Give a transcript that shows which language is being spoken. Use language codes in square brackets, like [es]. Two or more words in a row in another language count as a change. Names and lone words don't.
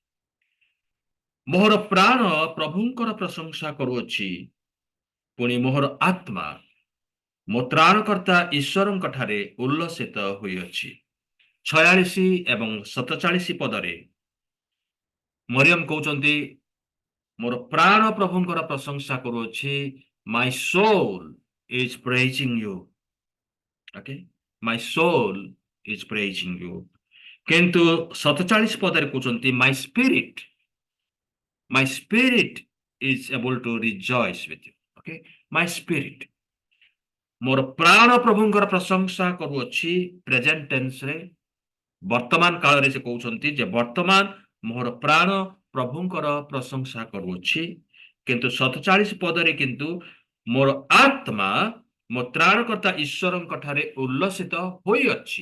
[or] ମୋହର ପ୍ରାଣ ପ୍ରଭୁଙ୍କର ପ୍ରଶଂସା କରୁଅଛି, ପୁଣି ମୋହର ଆତ୍ମା ମୋ ତ୍ରାଣକର୍ତ୍ତା ଈଶ୍ୱରଙ୍କ ଠାରେ ଉଲ୍ଲସିତ ହୋଇଅଛି। 46 ଏବଂ 47 ପଦରେ ମରିୟମ କହୁଛନ୍ତି, ମୋର ପ୍ରାଣ ପ୍ରଭୁଙ୍କର ପ୍ରଶଂସା କରୁଅଛି, [en] my soul is praising you. Okay, my soul is praising you. [or] କିନ୍ତୁ 47 ପଦରେ କହୁଛନ୍ତି, [en] my spirit is able to rejoice with you. Okay, my spirit, [or] ମୋର ପ୍ରାଣ ପ୍ରଭୁଙ୍କର ପ୍ରଶଂସା କରୁଅଛି। [en] present tense, [or] ବର୍ତ୍ତମାନ କାଳରେ ସେ କହୁଛନ୍ତି ଯେ ବର୍ତ୍ତମାନ ମୋର ପ୍ରାଣ ପ୍ରଭୁଙ୍କର ପ୍ରଶଂସା କରୁଅଛି। କିନ୍ତୁ 47 ପଦରେ କିନ୍ତୁ ମୋର ଆତ୍ମା ମୋ ତ୍ରାଣକର୍ତ୍ତା ଈଶ୍ୱରଙ୍କ ଠାରେ ଉଲ୍ଲସିତ ହୋଇଅଛି।